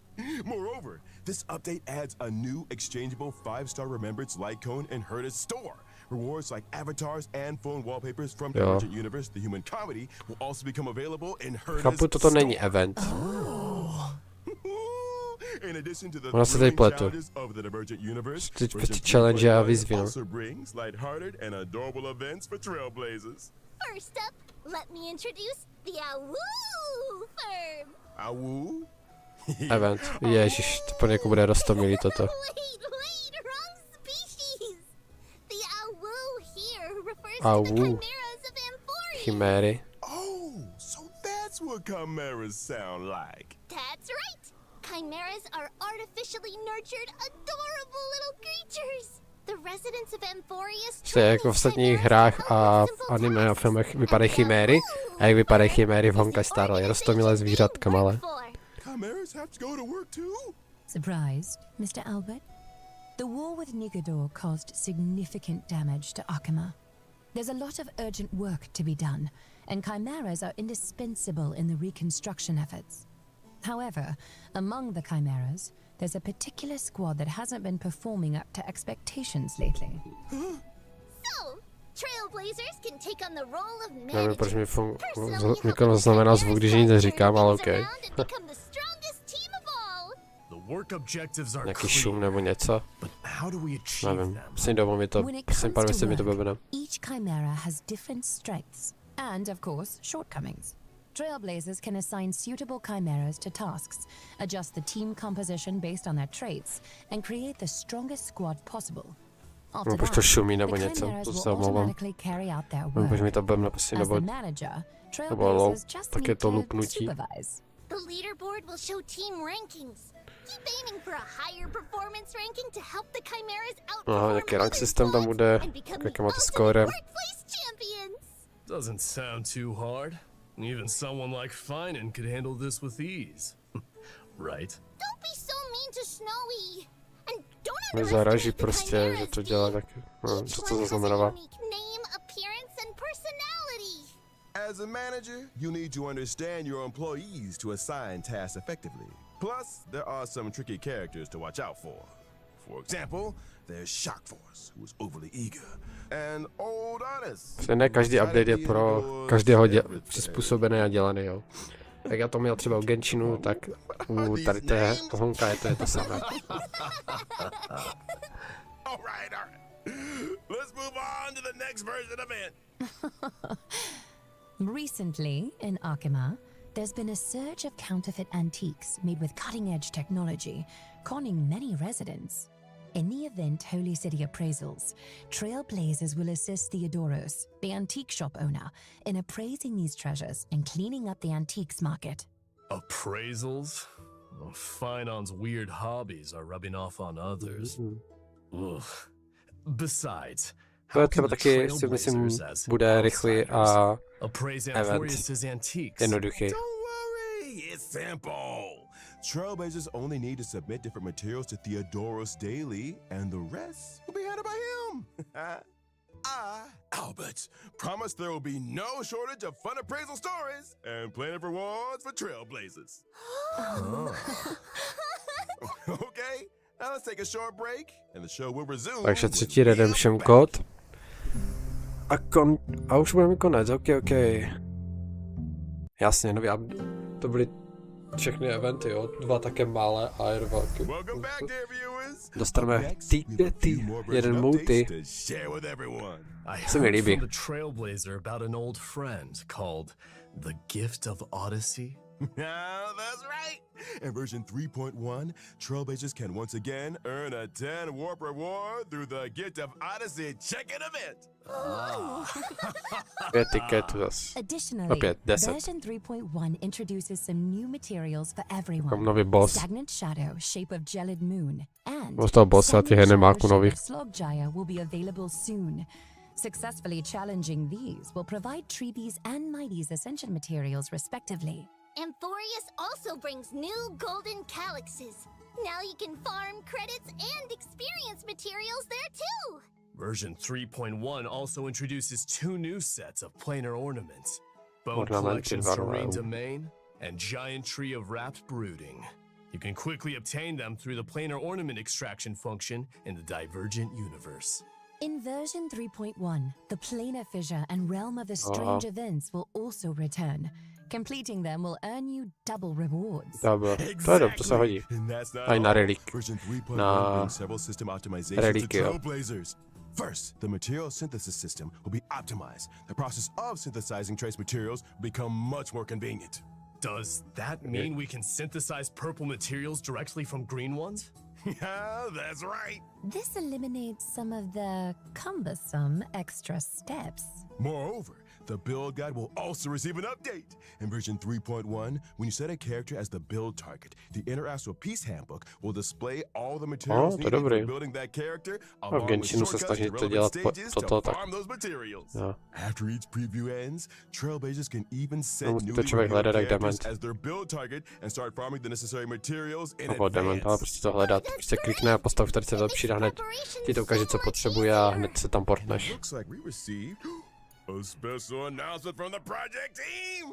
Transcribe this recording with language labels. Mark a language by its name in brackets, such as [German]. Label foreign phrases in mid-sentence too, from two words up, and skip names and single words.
[English] Moreover, this update adds a new exchangeable 5-star Remembrance Light Cone in Herta's store. Rewards like avatars and phone wallpapers from Divergent Universe, the human comedy, will also become available in Herta's [Czech] Chápu, toto není event. [English] In addition to the [Czech] Ona se tady pletu. [English] of the Divergent Universe, [Czech] Teď [English] version challenge a 3.1 [Czech] výzvy, no. [English] also brings lighthearted and adorable events for trailblazers. First up, let me introduce the Awoo firm. Awoo? Event. [Czech] Ježiš, to pro někoho bude roztomilý toto. [English] Wait, wrong species. The Awoo here refers to the Awoo. chimeras of Amphoria. [Czech] Chiméry. [English] Oh, so that's what chimeras sound like. That's right. Chimeras are artificially nurtured, adorable little creatures. The residents of Amphoria [Czech] To je jako v ostatních hrách a anime a filmech vypadají chiméry. A jak vypadají chiméry v Honkai Starley. Roztomilé zvířatka malé. [English] Chimeras have to go to work too? Surprised, Mr. Albert? The war with Nigador caused significant damage to Akima. There's a lot of urgent work to be done, and chimeras are indispensable in the reconstruction efforts. However, among the chimeras, there's a particular squad that hasn't been performing up to expectations lately. So, trailblazers can take on the role of [Czech] Nevím, proč mi [English] personally [Czech] mikro znamená zvuk, když nic neříkám, ale OK. [English] Work objectives are [Czech] Nějaký šum nebo něco. [English] but how do we achieve [Czech] Nevím. [English] them? [Czech] Prosím, domů mi to, [English] When it [Czech] prosím, [English] comes [Czech] pár [English] to [Czech] věcí mi to [English] work, [Czech] blbne. [English] each chimera has different strengths and, of course, shortcomings. Trailblazers can assign suitable chimeras to tasks, adjust the team composition based on their traits, and create the strongest squad possible. After [Czech] Proč to [English] that, [Czech] šumí [English] the [Czech] nebo něco, [English] chimeras [Czech] to [English] will [Czech] se omlouvám. [English] automatically carry out their [Czech] Proč mi [English] work. [Czech] to blbne, prosím, [English] As [Czech] nebo [English] the manager, [Czech] nebo lol, [English] trailblazers just [Czech] tak je [English] need to [Czech] to lupnutí. [English] supervise. The leaderboard will show team rankings. Keep aiming for a higher performance ranking to help the chimeras outperform [Czech] nějaký rank [English] other [Czech] systém tam [English] squads [Czech] bude, [English] and become [Czech] jaké [English] the [Czech] máte [English] ultimate [Czech] skóre. [English] workplace champions. Doesn't sound too hard. Even someone like Finan could handle this with ease. Right? Don't be so mean to Snowy. And don't [Czech] Mě zaráží [English] underestimate the [Czech] prostě, že [English] chimeras, [Czech] to dělá [English] Dee. [Czech] tak, no, [English] Each [Czech] co [English] one [Czech] to [English] has a [Czech] zaznamenává. [English] unique name, appearance, and personality. As a manager, you need to understand your employees to assign tasks effectively. Plus, there are some tricky characters to watch out for. For example, there's Shock Force, who is overly eager, and Old Honest. [Czech] Ne každý update je pro každého přizpůsobený a dělaný, jo. Jak já to měl třeba u Genshinu, tak u tady té Honkai to je to samé. [English] All right. Let's move on to the next version of it. Recently, in Akima, there's been a surge of counterfeit antiques made with cutting-edge technology, conning many residents. In the event Holy City Appraisals, Trailblazers will assist Theodoros, the antique shop owner, in appraising these treasures and cleaning up the antiques market. Appraisals? Well, Finan's weird hobbies are rubbing off on others. Ugh. Besides, [Czech] To je třeba taky, si myslím, bude rychlý a [English] appraise [Czech] event. [English] Amphorius's antiques? [Czech] jednoduchý. [English] Don't worry, it's simple. Trailblazers only need to submit different materials to Theodoros daily, and the rest will be handled by him. I, Albert, promise there will be no shortage of fun appraisal stories and plenty of rewards for Trailblazers. Okay, now let's take a short break, and the show will resume. [Czech] Takže [English] when [Czech] třetí [English] we are [Czech] redemption [English] back. [Czech] kód. A už budeme konec, ok. Jasně, nový to byly všechny eventy, jo, 2 také malé a 1 velký. [English] Welcome back, dear viewers. [Czech] Dostaneme tikety, 1 multi. Se mi líbí. [English] From the Trailblazer about an old friend called The Gift of Odyssey. That's right. In version 3.1, Trailblazers can once again earn a 10 warp reward through the Gift of Odyssey check-in event. [Czech] 5 tiketů zas. [English] Additionally, [Czech] Opět 10. [English] version 3.1 introduces some new materials for [Czech] Tam [English] everyone. [Czech] nový boss. [English] Stagnant Shadow, Shape of Gelid Moon, and [Czech] Boss toho bossa, těch enemáků [English] Shadow, [Czech] nových. [English] Shape of Slogjaya will be available soon. Successfully challenging these will provide Treebees and Mighty's ascension materials respectively. Amphorius also brings new golden calyxes. Now you can farm credits and experience materials there too. Version 3.1 also introduces 2 new sets of planar ornaments. Bone [Czech] Ornamenty [English] Collection [Czech] varové. [English] Serene Domain and Giant Tree of Wrapped Brooding. You can quickly obtain them through the planar ornament extraction function in the Divergent universe. In version 3.1, the planar fissure and realm of the strange events will also return. Completing them will earn you double rewards. [Czech] Dobro, to je dobře, to se hodí. [English] And that's not [Czech] Aj na [English] all. [Czech] relik. [English] Version 3.1 [Czech] Na [English] brings several system optimizations [Czech] reliky, [English] to [Czech] jo. [English] Trailblazers. First, the material synthesis system will be optimized. The process of synthesizing trace materials will become much more convenient. Does that mean we can synthesize purple materials directly from green ones? Yeah, that's right. This eliminates some of the cumbersome extra steps. Moreover, the build guide will also receive an update. In version 3.1, when you set a character as the build target, the Interastral Peace Handbook will display all the materials to needed [Czech] dobrý. [English] for building that character, [Czech] v [English] along with [Czech] Genshinu se [English] shortcuts [Czech] snaží [English] to [Czech] to [English] relevant [Czech] dělat [English] stages [Czech] toto [English] to [Czech] tak. [English] farm those materials. [Czech] Jo. [English] After each preview ends, Trailblazers can even set [Czech] musí to [English] newly [Czech] člověk [English] revealed [Czech] hledat jak [English] characters [Czech] dement. [English] as their build target and start farming the necessary materials in [Czech] Nebo dement, ale [English] advance. [Czech] prostě to hledat. Prostě klikne a postav, který se vylepší a hned ti to ukáže, co potřebuje a hned se tam portneš. [English] Looks like we received a special announcement from the project team.